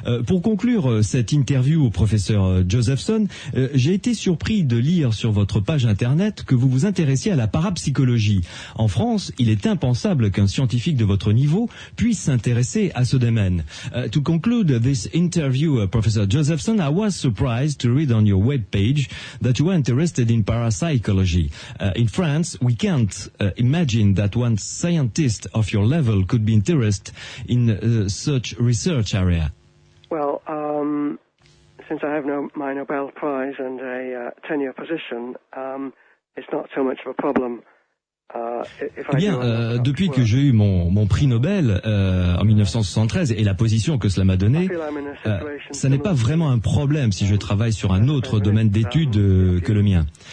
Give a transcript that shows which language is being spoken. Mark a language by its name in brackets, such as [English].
[French] Pour conclure cette interview au professeur Josephson, j'ai été surpris de lire sur votre page internet que vous vous intéressiez à la parapsychologie. En France, il est impensable qu'un scientifique de votre niveau puisse s'intéresser à ce domaine. [English] To conclude this interview, Professor Josephson, I was surprised to read on your web page that you were interested in parapsychology. In France, we can't imagine that one scientist of your level could be interested in such research area. Well, since I have my Nobel Prize and a tenure position, it's not so much of a problem. [French] Eh bien, depuis que j'ai eu mon prix Nobel en 1973 et la position que cela m'a donnée, ça n'est pas vraiment un problème si je travaille sur un autre domaine d'études que le mien.